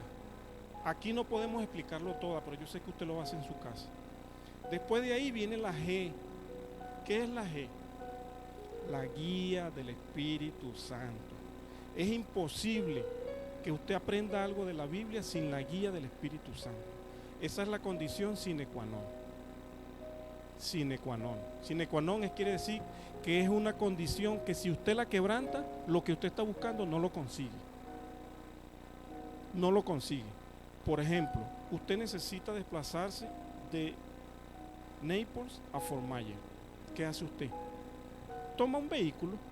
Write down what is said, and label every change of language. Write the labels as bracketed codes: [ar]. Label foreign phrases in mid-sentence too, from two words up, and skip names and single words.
[es] Aquí no podemos explicarlo toda, pero yo sé que usted lo hace en su casa. Después de ahí viene la G. ¿Qué es la G? La guía del Espíritu Santo. Es imposible que usted aprenda algo de la Biblia sin la guía del Espíritu Santo. Esa es la condición [la] sine qua non. Sine qua non. Sine qua non [es] quiere decir que es una condición que si usted la quebranta, lo que usted está buscando no lo consigue. No lo consigue. Por ejemplo, usted necesita desplazarse de Naples a Fort Myers. ¿Qué hace usted? Toma un vehículo.